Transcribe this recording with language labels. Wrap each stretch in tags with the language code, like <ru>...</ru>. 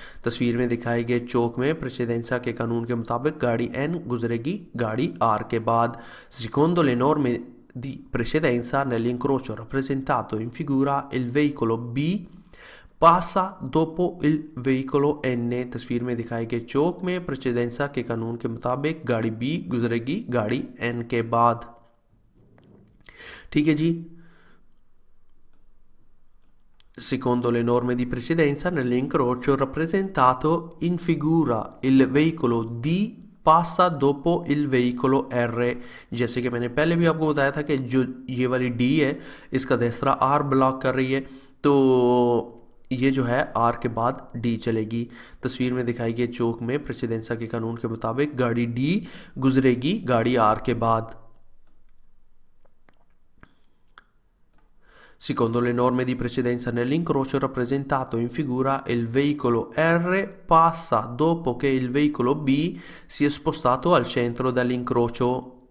<hi>तस्वीर में दिखाए गए चौक में प्रेसिडेंसा के कानून के मुताबिक गाड़ी N गुजरेगी गाड़ी R के बाद।</hi> <it>secondo le norme di precedenza nell'incrocio rappresentato in figura il veicolo B passa dopo il veicolo N,</it> <hi>तस्वीर में दिखाए गए चौक में प्रेसिडेंसा के कानून के मुताबिक गाड़ी B गुजरेगी गाड़ी N के बाद। ठीक है जी।</hi> <it>Secondo le norme di precedenza, nell'incrocio rappresentato in figura il veicolo D passa dopo il veicolo R।</it> <hi>जैसे कि मैंने पहले भी आपको बताया था कि जो ये वाली D है इसका दूसरा R ब्लॉक कर रही है, तो ये जो है R के बाद D चलेगी। तस्वीर में दिखाई गई चौक में प्रेसिडेंसा के कानून के मुताबिक गाड़ी D गुजरेगी गाड़ी R के बाद।</hi> <it>Secondo le norme di precedenza, nell'incrocio rappresentato in figura il veicolo R passa dopo che il veicolo B si è spostato al centro dell'incrocio।</it>